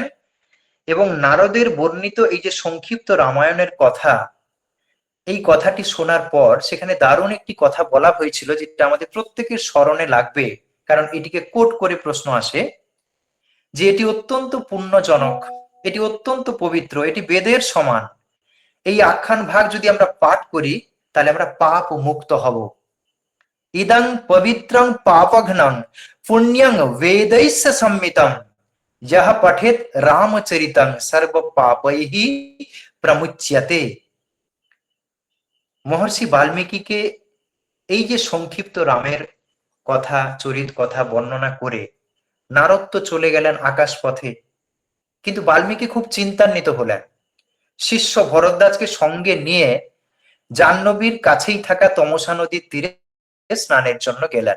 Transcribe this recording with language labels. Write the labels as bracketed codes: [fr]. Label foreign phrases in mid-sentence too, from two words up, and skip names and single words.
[bn] এবং নারদের বর্ণিত এই যে সংক্ষিপ্ত রামায়ণের কথা, এই কথাটি শোনার পর সেখানে দারুণ একটি কথা বলা হয়েছিল, যেটা আমাদের প্রত্যেকের স্মরণে লাগবে, কারণ এটিকে কোট করে প্রশ্ন আসে, যে এটি অত্যন্ত পুণ্যজনক, এটি অত্যন্ত পবিত্র, এটি বেদের সমান। এই আখ্যান ভাগ যদি আমরা পাঠ করি, তাহলে আমরা পাপ মুক্ত হব। [sa] ইদং পবিত্রং পাপঘ্নং পুণ্যং বেदैश्च संमितं यः पठेत् रामचरितं सर्व पापैः प्रमुच्यते। [bn] মহর্ষি বাল্মীকিকে এই যে সংক্ষিপ্ত রামের কথা, চরিত কথা বর্ণনা করে নারদ তো চলে গেলেন আকাশ পথে, কিন্তু বাল্মীকি খুব চিন্তান্বিত হলেন। শিষ্য ভরদ্বাজকে সঙ্গে নিয়ে জাহ্নবীর কাছেই থাকা তমসা নদীর তীরে স্নানের জন্য গেলেন।